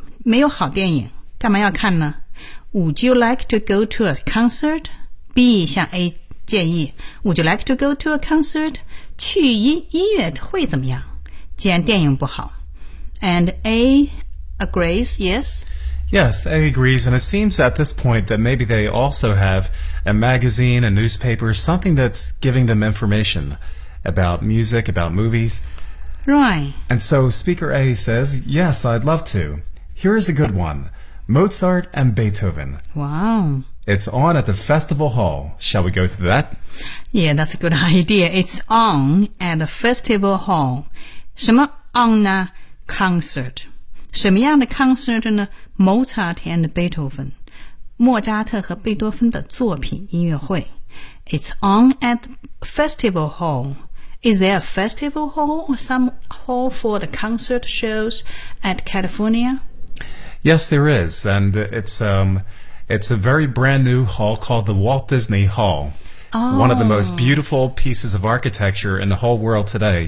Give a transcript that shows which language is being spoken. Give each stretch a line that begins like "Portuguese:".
Chinese: 没有好电影，干嘛要看呢?
English: Would you like to go to a concert?
Chinese: B 向 A 建议。
English: Would you like to go to a concert?
Chinese: 去音乐会怎么样?既然电影不好。
English: And A agrees, yes? Yes, A agrees, and it seems at this point that maybe they also have a magazine, a newspaper, something that's giving them information about music, about movies. Right. And so Speaker A says, yes, I'd love to. Here is a good one, Mozart and Beethoven. Wow. It's on at the Festival Hall. Shall we go to that? Yeah, that's a good idea. It's on at the Festival Hall.
Chinese: 什么 on 呢?Concert. 什么样的 concert 呢?
English: Mozart and Beethoven.
Chinese: 莫扎特和贝多芬的作品音乐会。
English: It's on at Festival Hall. Is there a festival hall or some hall for the concert shows at California? Yes, there is. And it's a very brand new hall called the Walt Disney Hall. Oh. One of the most beautiful pieces of architecture in the whole world today.